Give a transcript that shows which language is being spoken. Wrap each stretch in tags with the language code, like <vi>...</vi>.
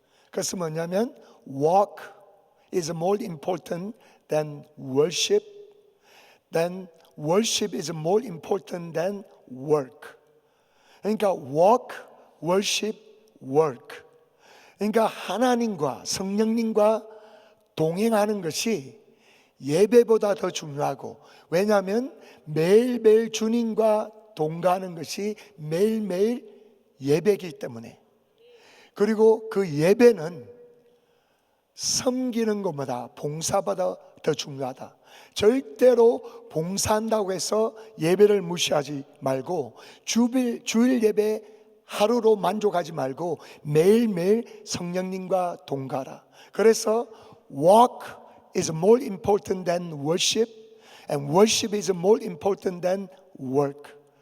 <ko>그것은 뭐냐면</ko> <en>Walk is more important than worship. Then worship is more important than work.</en> <ko>그러니까</ko> <en>walk, worship, work.</en> <ko>그러니까 하나님과 성령님과 동행하는 것이 예배보다 더 중요하고, 왜냐하면 매일매일 주님과 동거하는 것이 매일매일 예배이기 때문에. 그리고 그 예배는 섬기는 것보다 봉사보다 더 중요하다. 절대로 봉사한다고 해서 예배를 무시하지 말고 주일 예배 하루로 만족하지 말고 매일매일 성령님과 동거하라. 그래서</ko> <en>walk is more important than worship and worship is more important than work.</en>